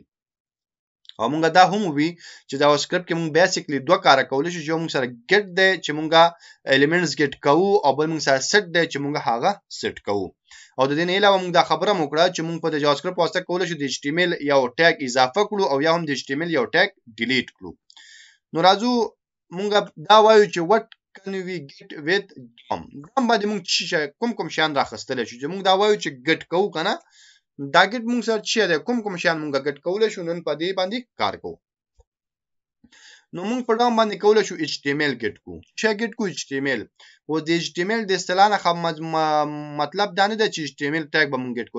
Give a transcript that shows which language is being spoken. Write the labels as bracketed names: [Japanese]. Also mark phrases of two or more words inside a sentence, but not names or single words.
[Pashto] او مونږ دا هم وی چې دا سکرپټ کې مونږ بیسیکلی دوه کار کولای شو چې مونږ سره ګټ دی چې مونږه [English] elements get [Pashto] کوو او بل مونږ سره سیټ دی چې مونږ هغه سیټ کوو. او د دې نه علاوه مونږ دا خبره وکړه چې مونږ په جاوا سکرپټ واسطه کولای شو د HTML یو ټیګ اضافه کړو او یا هم د HTML یو ټیګ ډیلیټ کړو. [English] نو راځو مونږ دا وایو چې what can we get with DOM. [Pashto] DOM باندې مونږ کوم شیان راخستل شو چې مونږ دا وایو چې ګټ کوو کنه دا ګټ مونږ سره څه دی، کوم شیان مونږ ګټ کولای شو نن په دې باندې کار کوو. نو مونږ په DOM باندې کولای شو HTML ګټ کوو. چې ګټ کوو HTML او د HTML د اصطلاح مطلب دا نه دی چې HTML ټیګ به مونږ ګټ کوو.